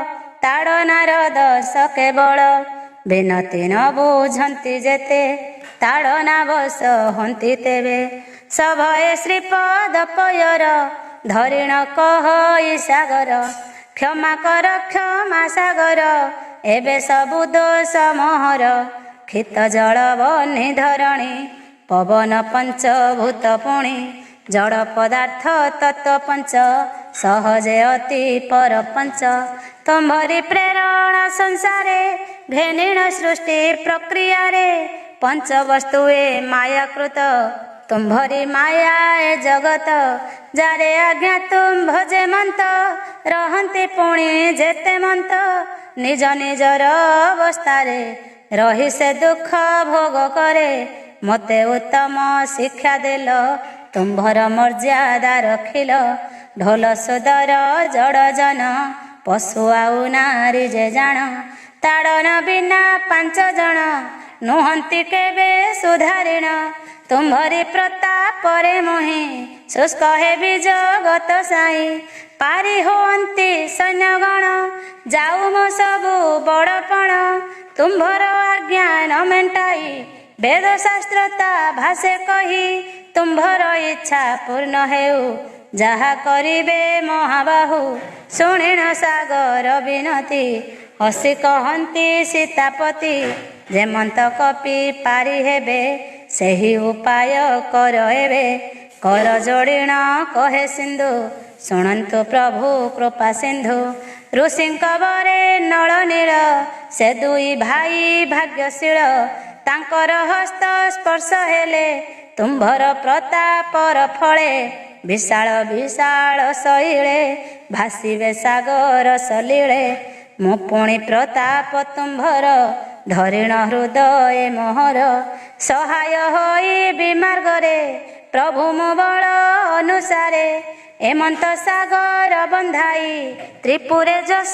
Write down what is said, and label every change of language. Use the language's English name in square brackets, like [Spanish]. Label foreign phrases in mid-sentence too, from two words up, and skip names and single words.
[Odia] ତାଡ଼ନାର ଦଶ କେବଳ ବିନତି ନ ବୁଝନ୍ତି ଯେତେ ତାଡ଼ନା ବଶ ହନ୍ତି ତେବେ ସଭଏ ଶ୍ରୀପଦ ପୟର ଧରିଣ କହଇ ସାଗର କ୍ଷମା କର କ୍ଷମା ସାଗର ଏବେ ସବୁ ଦୋଷ ମୋହର କ୍ଷିତ ଜଳ ବହ୍ନି ଧରଣୀ ପବନ ପଞ୍ଚଭୂତ ପୁଣି ଜଡ଼ ପଦାର୍ଥ ତତ୍ତ୍ୱ ପଞ୍ଚ ସହଜେ ଅତି ପରପଞ୍ଚ ତୁମ୍ଭରି ପ୍ରେରଣା ସଂସାରେ ଘେନିଣ ସୃଷ୍ଟି ପ୍ରକ୍ରିୟା ରେ ପଞ୍ଚ ବସ୍ତୁଏ ମାୟାକୃତ ତୁମ୍ଭରି ମାୟା ଏ ଜଗତ ଯାରେ ଆଜ୍ଞା ତୁମ ଭଜେ ମନ୍ତ ରହନ୍ତି ପୁଣି ଯେତେ ମନ୍ତ ନିଜ ନିଜର ଅବସ୍ଥାରେ ରହି ସେ ଦୁଖ ଭୋଗ କରେ ମତେ ଉତ୍ତମ ଶିକ୍ଷା ଦେଲ ତୁମ୍ଭର ମର୍ଯ୍ୟାଦା ରଖିଲ ଢୋଲ ସୁଦର ଜଡ଼ ଜନ ପଶୁ ଆଉ ନାରୀ ଯେ ଜାଣ ତାଡ଼ନ ବିନା ପାଞ୍ଚ ଜନ ନୁହନ୍ତି କେବେ ସୁଧାରିଣ ତୁମ୍ଭରି ପ୍ରତାପ ରେ ମୋହି ଶୁଷ୍କ ହେବି ଜଗତ ସାଇଁ ପାରି ହୁଅନ୍ତି ସୈନ୍ୟଗଣ ଯାଉ ମୋ ସବୁ ବଡ଼ପଣ ତୁମ୍ଭର ଆଜ୍ଞା ନ ମେଣ୍ଟାଇ ବେଦ ଶାସ୍ତ୍ରତା ଭାଷେ କହି ତୁମ୍ଭର ଇଚ୍ଛା ପୂର୍ଣ୍ଣ ହେଉ ଯାହା କରିବେ ମହାବାହୁ ଶୁଣିଣ ସାଗର ବିନତି ହସି କହନ୍ତି ସୀତାପତି ଯେମନ୍ତ କପି ପାରି ହେବେ ସେହି ଉପାୟ କର ଏବେ କର ଯୋଡ଼ିଣ କହେ ସିନ୍ଧୁ ଶୁଣନ୍ତୁ ପ୍ରଭୁ କୃପା ସିନ୍ଧୁ ଋଷିଙ୍କ ବରେ ନଳ ନୀଳ ସେ ଦୁଇ ଭାଇ ଭାଗ୍ୟଶୀଳ ତାଙ୍କର ହସ୍ତ ସ୍ପର୍ଶ ହେଲେ ତୁମ୍ଭର ପ୍ରତାପର ଫଳେ ବିଶାଳ ବିଶାଳ ଶୈଳେ ଭାସିବେ ସାଗର ସଲିଳେ ମୋ ପୁଣି ପ୍ରତାପ ତୁମ୍ଭର ଧରିଣ ହୃଦୟ ମୋହର ସହାୟ ହୋଇ ବିମାର୍ଗରେ ପ୍ରଭୁ ମୋ ବଳ ଅନୁସାରେ ଏମନ୍ତ ସାଗର ବନ୍ଧାଇ ତ୍ରିପୁରେ ଯଶ